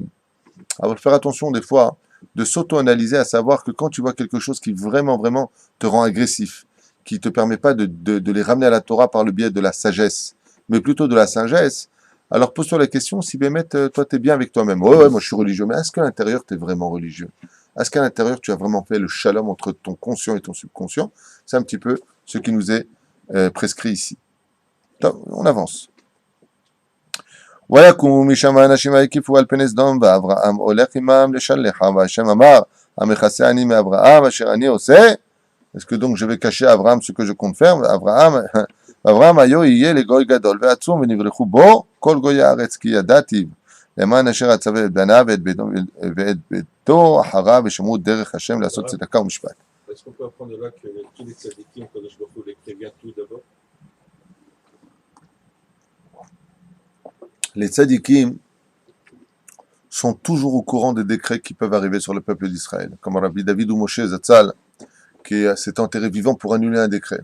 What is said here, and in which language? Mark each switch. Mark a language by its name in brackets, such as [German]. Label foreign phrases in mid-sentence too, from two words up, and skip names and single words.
[French] Alors, faire attention des fois de s'auto-analyser, à savoir que quand tu vois quelque chose qui vraiment te rend agressif, qui ne te permet pas de les ramener à la Torah par le biais de la sagesse, mais plutôt de la sagesse, alors pose-toi la question si Bémet, toi, tu es bien avec toi-même. Ouais, moi je suis religieux, mais est-ce qu'à l'intérieur, tu es vraiment religieux? Est-ce qu'à l'intérieur, tu as vraiment fait le shalom entre ton conscient et ton subconscient? C'est un petit peu ce qui nous est prescrit ici. Donc, on avance. [Hebrew] ויקום משם האנשים והקיפו על פני סדום ואברהם הולך עמם לשלחה והשם אמר המכסה אני מאברהם אשר אני עושה. [French] Est-ce que donc je vais cacher à Abraham ce que je compte faire? [Hebrew] אברהם היו יהיה לגוי גדול ועצום ונברחו בו כל גוי הארץ כי ידעתי למען אשר אצווה את בניו ואת ביתו אחריו ושמעו דרך השם לעשות צדקה ומשפט. [French] Est-ce qu'on peut apprendre de là que tous les tzadikim, quand je me les prévient tout d'abord? Les tzadikim sont toujours au courant des décrets qui peuvent arriver sur le peuple d'Israël. Comme Rabbi David ou Moshe Zatzal, qui s'est enterré vivant pour annuler un décret.